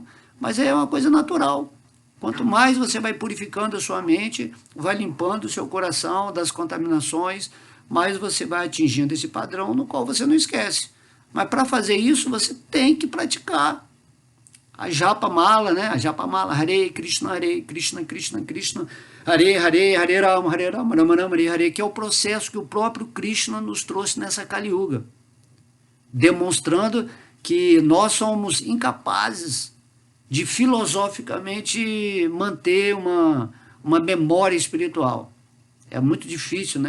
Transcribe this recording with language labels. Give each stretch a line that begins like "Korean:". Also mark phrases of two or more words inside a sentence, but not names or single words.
Portuguese: Mas é uma coisa natural. Quanto mais você vai purificando a sua mente, vai limpando o seu coração das contaminações, mais você vai atingindo esse padrão no qual você não esquece. Mas para fazer isso, você tem que praticar. A
Sanskrit: japa mala,
Portuguese: né? A
Sanskrit: japa mala, Hare Krishna, Krishna Krishna, Hare Hare, Hare Rama, Rama Rama, Hare Hare,
Portuguese: que é o processo que o próprio Krishna nos trouxe nessa Kali Yuga, demonstrando que nós somos incapazes de filosoficamente manter uma memória espiritual. É muito difícil, né?